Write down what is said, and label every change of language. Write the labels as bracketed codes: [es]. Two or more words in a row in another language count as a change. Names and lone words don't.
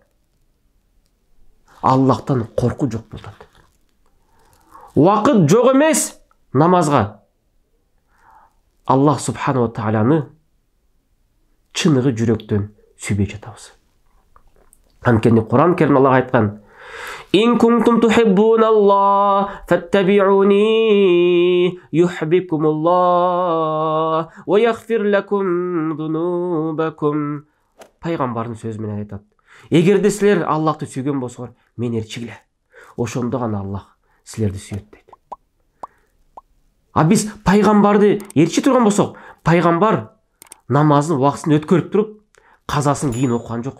[ky] Аллахтан корку жок болот. Убакыт жок эмес намазга. Аллах [ar] سبحانه وتعالى [ky] чыныгы жүрөктөн сүйбөй жатабыз. Анткени Куран Керим Аллах айткан: [ar] "إن كنتم تحبون الله فاتبعوني يحببكم الله ويغفر لكم ذنوبكم". [ky] Пайгамбардын сөзү менен айтат: эгерде силер Аллахты сүйгөн болсоңор, мени ээрчигиле. Ошондо гана Аллах силерди сүйөт дейт. А биз пайгамбарды ээрчи турган болсок, пайгамбар намаздын убактысын өткөрүп туруп, казасын кийин окуган жок.